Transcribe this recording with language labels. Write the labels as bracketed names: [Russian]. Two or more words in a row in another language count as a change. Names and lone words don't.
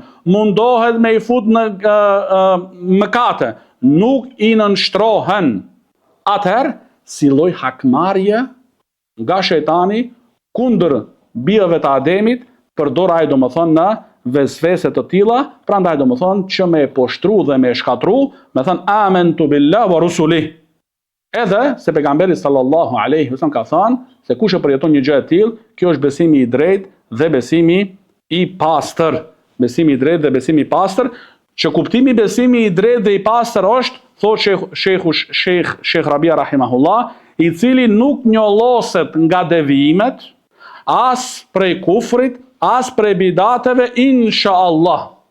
[Albanian] Mundohet me i fut në mëkate, nuk i nënshtrohen. Atëherë, si lloj hakmarrje nga shejtani kundër bijave të Ademit, përdor ai domethënë në vezvese të tilla, prandaj domethënë që me poshtru dhe me shkatru, me thënë [Arabic] آمنت بالله ورسله. [Albanian] Edhe se pejgamberi [Arabic] صلى الله عليه وسلم [Albanian] ka thënë se kush e përjeton një gjë e tillë, kjo është besimi i drejtë dhe besimi i pastër. Besimi i drejtë dhe besimi i pastër, që kuptimi besimi i drejtë dhe i pastër është, thotë Sheikh Rabia rahimahullah, i cili nuk njolloset nga devijimet, as prej kufrit, as prej bidateve, inshallah.